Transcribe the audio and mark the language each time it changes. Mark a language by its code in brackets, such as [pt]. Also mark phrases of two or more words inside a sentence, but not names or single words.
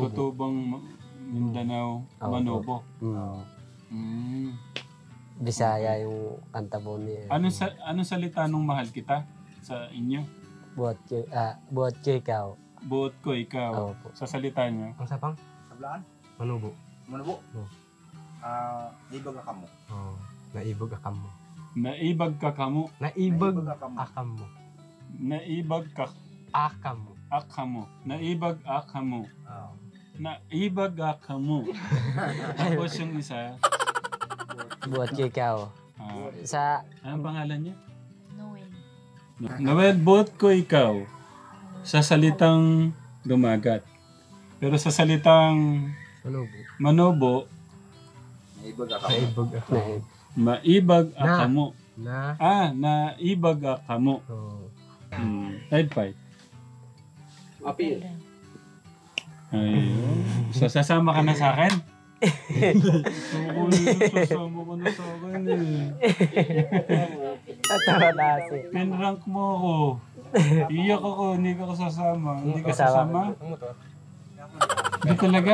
[tl] Matutubang Mindanao, Oo. Manobo. Mm. Bisaya yung kanta po niya. Anong salita nung mahal kita sa inyo? [dgc] Buhat ko ikaw. Buot ko, ikaw. [tl] Opo. Sa salita niyo. Ang sapang? Sablaan? Manubo. Manubo? Oo. [mbt] Ibag ka mo. Oh, naibog akam mo. Naibag ka kamo. Naibog Naibog akam mo. akam mo. Naibag ka Akam mo. akamo. Naibag akamo. Ah. Naibag akamo. [tl] Tapos yung isa, [dgc] Buhat ko ikaw. Sa [tl] anong pangalan niya? Noel. Noel, [dgc] buot ko ikaw. [tl] Sa salitang dumagat. Pero sa salitang Manubo. manobo, [mbt] Naibag ka mo. Naibog akam mo. maibag akamo. Na. Naibag akamo. Oh. [en] Head fight. Apil. [tl] Ayun. So, sasama ka na sa akin? Sasama ka na sa akin eh. Tatawa na si. Pinrank mo ako. Iyak ako, hindi ka sasama. Hindi ka sasama? Hindi talaga?